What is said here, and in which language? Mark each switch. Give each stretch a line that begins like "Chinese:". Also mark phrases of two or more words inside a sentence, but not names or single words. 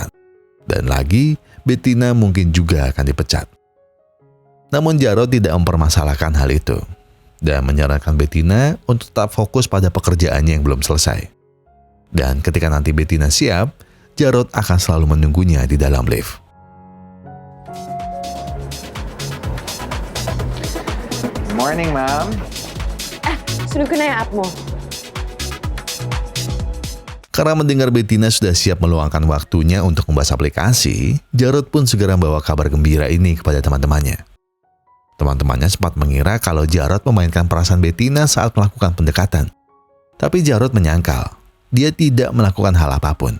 Indonesian: Dan lagi, Bettina mungkin juga akan dipecat. Namun Jarod tidak mempermasalahkan hal itu dan menyarankan Bettina untuk tetap fokus pada pekerjaannya yang belum selesai. Dan ketika nanti Bettina siap, Jarod akan selalu menunggunya di dalam lift.
English: Morning, ma'am.
Filipino: Sunod ko na yung app mo.
Indonesian: Karena mendengar Bettina sudah siap meluangkan waktunya untuk membahas aplikasi, Jarod pun segera membawa kabar gembira ini kepada teman-temannya. Teman-temannya sempat mengira kalau Jarod memainkan perasaan Bettina saat melakukan pendekatan. Tapi Jarod menyangkal, dia tidak melakukan hal apapun.